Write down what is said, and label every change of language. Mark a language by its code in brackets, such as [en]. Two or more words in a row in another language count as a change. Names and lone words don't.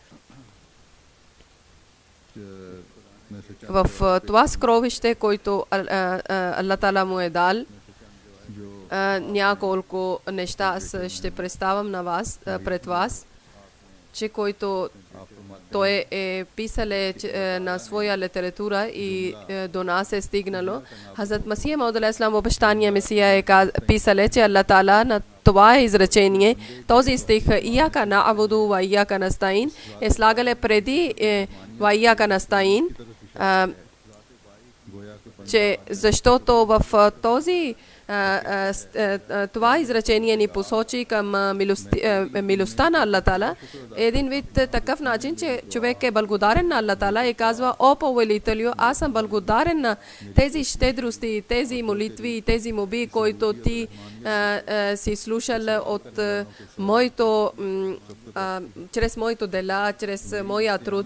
[bg] В това скровище, който Аллах Таала му е дал, няколко неща аз ще представям на вас, пред вас, че който той е писале на своя литература и до нас е стигнало. Хазрат Масия Мауд алейхиссалам обещание Месия е писале, че Аллах Таала на това изречение, този стих [ar] إياك نعبد وإياك نستعين [bg] е слагале преди [ar] وإياك نستعين, [bg] че защото в този това изречение ни посочи към милостта на Аллах Таала. Един вид такъв начин, че човек е благодарен на Аллах Таала и казва: о повелителю, аз съм благодарен на тези щедрости, тези молитви и тези моби, които ти си слушал от моето, чрез моето дела, чрез моя труд.